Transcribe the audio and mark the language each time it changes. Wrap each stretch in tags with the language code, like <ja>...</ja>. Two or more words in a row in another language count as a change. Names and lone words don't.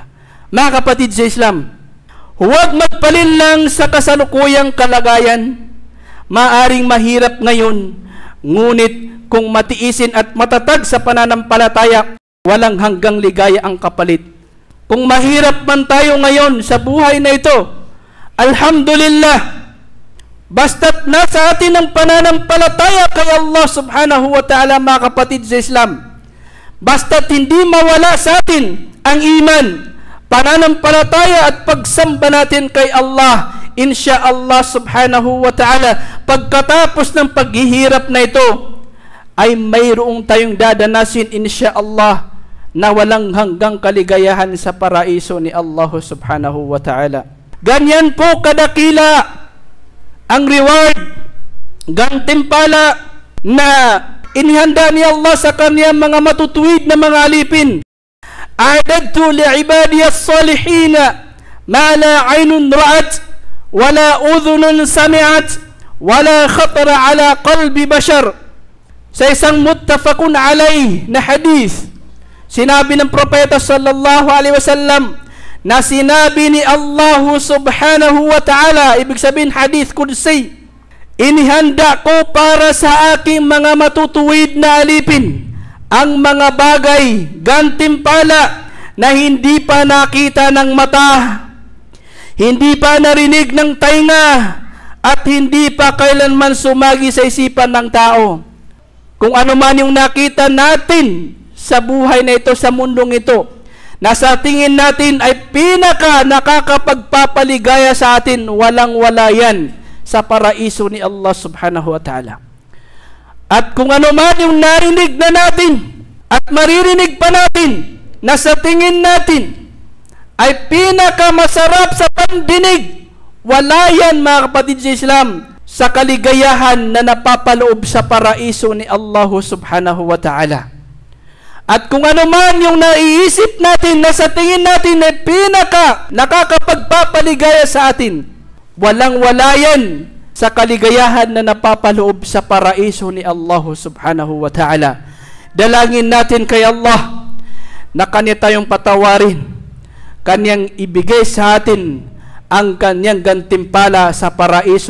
<tl>Mga kapatid sa Islam, huwag magpalinlang sa kasalukuyang kalagayan. Maaring mahirap ngayon, ngunit kung matiisin at matatag sa pananampalataya, walang hanggang ligaya ang kapalit. Kung mahirap man tayo ngayon sa buhay na ito, alhamdulillah, Basta't nasa atin ang pananampalataya kay Allah</tl> <ar>سبحانه وتعالى,</ar> <tl>mga kapatid sa Islam. Basta't hindi mawala sa atin ang iman, pananampalataya at pagsamba natin kay Allah,</tl> <ar>إن شاء الله سبحانه وتعالى,</ar> <tl>pagkatapos ng paghihirap na ito, ay mayroong tayong dadanasin</tl> <ar>إن شاء الله</ar> <tl>na walang hanggang kaligayahan sa paraiso ni Allah</tl> <ar>سبحانه وتعالى.</ar> <tl>Ganyan po kadakila ang reward, gantimpala na inihanda ni Allah sa kaniyang mga matutuwid na mga alipin.</tl> <ar>أعددت لعبادي الصالحين ما لا عين رأت ولا أذن سمعت ولا خطر على قلب بشر.</ar> <tl>Sa isang</tl> <ar>متفق عليه</ar> <tl>na hadith, sinabi ng propeta</tl> <ar>صلى الله عليه وسلم</ar> <tl>na sinabi ni Allah</tl> <ar>سبحانه وتعالى,</ar> <tl>ibig sabihin</tl> <ar>حديث قدسي,</ar> <tl>inihanda ko para sa aking mga matutuwid na alipin ang mga bagay, gantimpala na hindi pa nakita ng mata, hindi pa narinig ng tainga, at hindi pa kailanman sumagi sa isipan ng tao. Kung ano man yung nakita natin sa buhay na ito, sa mundong ito, na sa tingin natin ay pinaka nakakapagpapaligaya sa atin, walang-wala yan sa paraiso ni Allah</tl> <ar>سبحانه وتعالى.</ar> <tl>At kung ano man yung narinig na natin at maririnig pa natin na sa tingin natin ay pinaka masarap sa pandinig, wala yan, mga kapatid sa Islam, sa kaligayahan na napapaloob sa paraiso ni Allah</tl> <ar>سبحانه وتعالى.</ar> <tl>At kung ano man yung naiisip natin na sa tingin natin ay pinaka nakakapagpapaligaya sa atin, walang-wala yan sa kaligayahan na napapaloob sa paraiso ni Allah</tl> <ar>سبحانه وتعالى.</ar> <tl>Dalangin natin kay Allah na Kanya tayong patawarin, Kanyang ibigay sa atin ang Kanyang gantimpala sa paraiso.</tl>